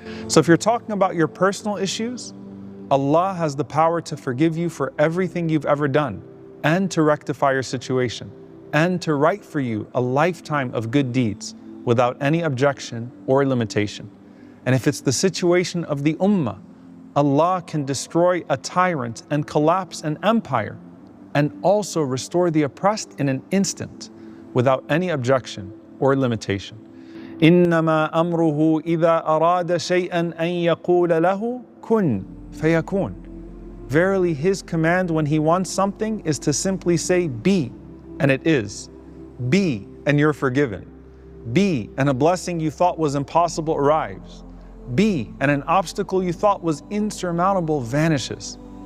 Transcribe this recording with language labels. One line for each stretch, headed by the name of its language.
English: So if you're talking about your personal issues, Allah has the power to forgive you for everything you've ever done and to rectify your situation and to write for you a lifetime of good deeds without any objection or limitation. And if it's the situation of the ummah, Allah can destroy a tyrant and collapse an empire and also restore the oppressed in an instant without any objection or limitation.
Arabic: إِنَّمَا أَمْرُهُ إِذَا أَرَادَ شَيْئًا أَن يَقُولَ لَهُ كُن فَيَكُونَ.
English: Verily, His command when He wants something is to simply say, be, and it is. Be, and you're forgiven. Be, and a blessing you thought was impossible arrives. Be, and an obstacle you thought was insurmountable vanishes.